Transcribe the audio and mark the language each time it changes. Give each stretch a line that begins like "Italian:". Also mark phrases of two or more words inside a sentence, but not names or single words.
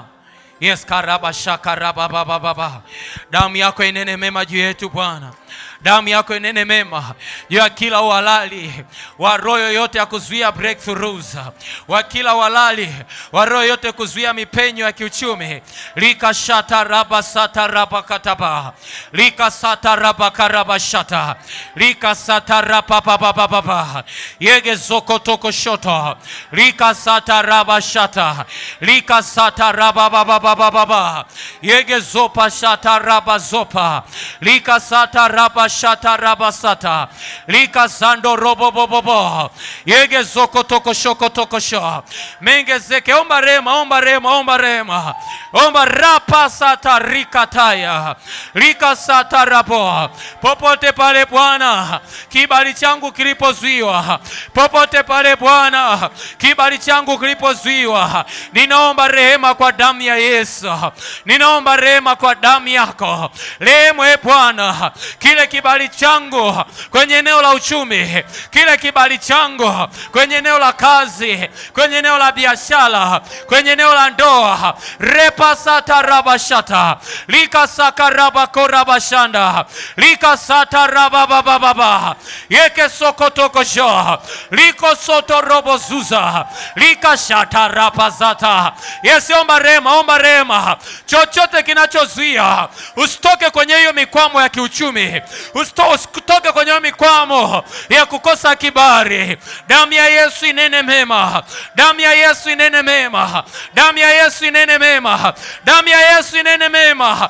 Swahili: Yes, karaba shakaraba baba baba. Damu yako inene mema juu yetu Bwana. Damu yako inene mema juu ya kila uhalali wa roho yote ya kuzuia breakthroughs, wa kila uhalali wa roho yote kuzuia mipenyo ya kiuchumi. Lika shata raba sata raba kataba, lika sata raba karaba shata, lika sata raba baba baba, yege zoko toko shoto, lika sata raba shata, lika sata raba baba baba, yege zopa shata raba zopa, lika sata raba shata rabasata, lika sando robo bobo, yege zoko toko shoko toko sho, menge zeke. Omba rema, omba rema, omba rema, omba rapa sata rikataya, lika sata rabo. Popote pale Bwana kibali changu kilipozuiwa, popote pale Bwana kibali changu kilipozuiwa, ninaomba rehema kwa damu ya Yesu, ninaomba rehema kwa damu yako. Rehema Bwana, kile kibali changu kwenye eneo la uchumi, kile kibali changu kwenye eneo la kazi, kwenye eneo la biashara, kwenye eneo la ndoa, repa sata rabashata, lika sakaraba korabashanda, lika sata rabababa, yeke sokotoko jo, liko soto robo zuza, lika shata rapazata. Yes, omba rema, omba rema. Chochote kinachozuia usitoke kwenye hiyo mikwamo ya kiuchumi, usitoke kwenye hiyo mikwamo ya kukosa kibali, damu ya Yesu inene mema, damu ya Yesu inene mema, damu ya Yesu inene mema, damu ya Yesu inene mema.